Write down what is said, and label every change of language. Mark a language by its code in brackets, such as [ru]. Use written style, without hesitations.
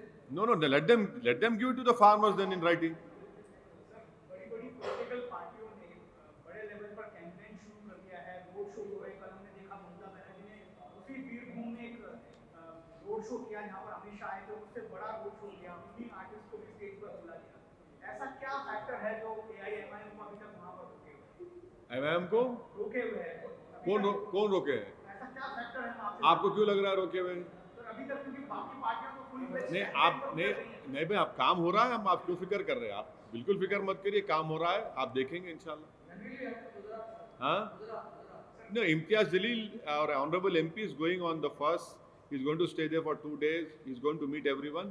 [en] No, let them give it to the farmers then in writing. [hi] बड़ी political पार्टियों ने बड़े लेवल पर कैंपेन शुरू कर दिया है, रोड शो हो रहे। कल हमने देखा ममता बनर्जी ने उसी बीरभूम में एक रोड शो किया जहां पर अमित शाह आए थे, उससे बड़ा रोड शो किया, उन्हीं आर्टिस्ट को भी स्टेज पर बुला दिया। ऐसा क्या फैक्टर है जो एआईएमआईएम को अभी तक वहां पर रोके? एमआईएम को रोके हुए हैं? कौन रोके हैं? ऐसा क्या फैक्टर है? आपको क्यों लग रहा है रोके हुए? अभी तक क्योंकि बाकी पार्टियां तो कोई नहीं भाई, आप काम हो रहा है, हम आप क्यों फिक्र कर रहे हैं? आप बिल्कुल फिक्र मत करिए, काम हो रहा है, आप देखेंगे इंशाल्लाह। हाँ, [en] No, Imtiaz Jalil, our honorable MP, is going on the 1st. He's going to stay there for 2 days. He's going to meet everyone.